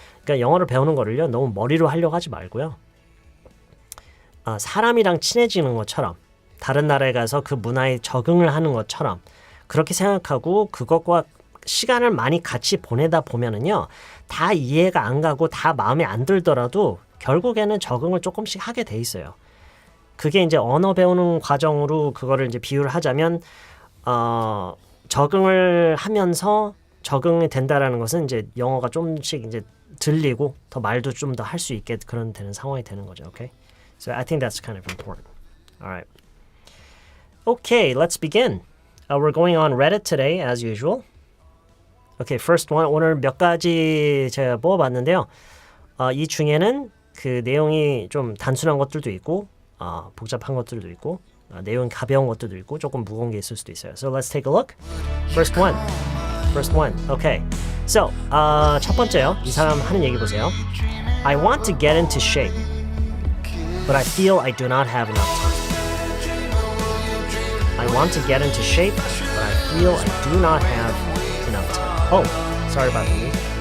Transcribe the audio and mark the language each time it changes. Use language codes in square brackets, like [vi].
[ko] 그러니까 영어를 배우는 거를요 너무 머리로 하려고 하지 말고요. 사람이랑 친해지는 것처럼 다른 나라에 가서 그 문화에 적응을 하는 것처럼 그렇게 생각하고 그것과 시간을 많이 같이 보내다 보면은요 다 이해가 안 가고 다 마음에 안 들더라도 결국에는 적응을 조금씩 하게 돼 있어요. 그게 이제 언어 배우는 과정으로 그거를 이제 비유를 하자면 적응을 하면서 적응이 된다라는 것은 이제 영어가 좀씩 이제 들리고 더 말도 좀 더 할 수 있게 그런 되는 상황이 되는 거죠. [en] Okay? So I think that's kind of important. All right. Okay, let's begin. We're going on Reddit today as usual. Okay, first one. [ko] 오늘 몇 가지 제가 뽑아봤는데요. 이 중에는 그 내용이 좀 단순한 것들도 있고 복잡한 것들도 있고 내용이 가벼운 것들도 있고 조금 무거운 게 있을 수도 있어요. [en] So let's take a look. First one. Okay. [ko] So, 첫 번째요. 이 사람 하는 얘기 보세요. [en] I want to get into shape, but I feel I do not have enough time. I want to get into shape, but I feel I do not have enough time. Oh, sorry about that.